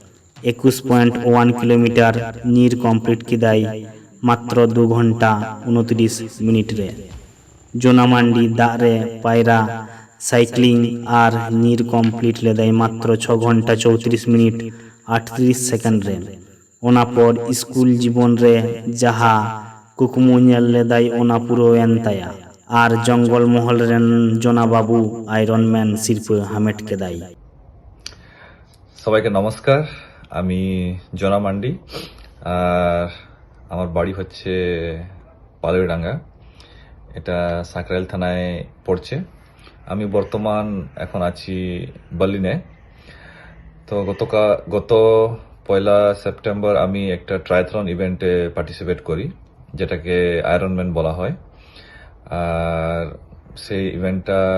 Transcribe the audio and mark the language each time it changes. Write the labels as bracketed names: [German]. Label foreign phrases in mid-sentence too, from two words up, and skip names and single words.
[Santali] 21.1 किलोमीटर नीर कमप्लीट किदाई मात्र 2 घंटा 29 मिनिट रे जोना मंडी दारे पायरा साइक्लिंग और नीर कमप्लीट लेदाई मात्र 6 घंटा 34 मिनिट 38 सेकेंड रे ओना पर स्कूल जीवन रे जहा कुकमु नेल लेदाई ओना पुरो एन ताया और जंगल महल रेन जोना बाबू आयरन मैन सिरप हामेट केदाई। [Bangla] সবাইকে নমস্কার আমি জোনা মান্ডি আর আমার বাড়ি হচ্ছে পালোইডাঙ্গা এটা সাকরাইল থানায় পড়ছে আমি বর্তমান এখন আছি বার্লিনে তো গত 1 সেপ্টেম্বর আমি একটা ট্রায়াথলন [English] event participate [Bangla] করি যেটাকে আয়রন ম্যান বলা হয় আর সেই ইভেন্টটা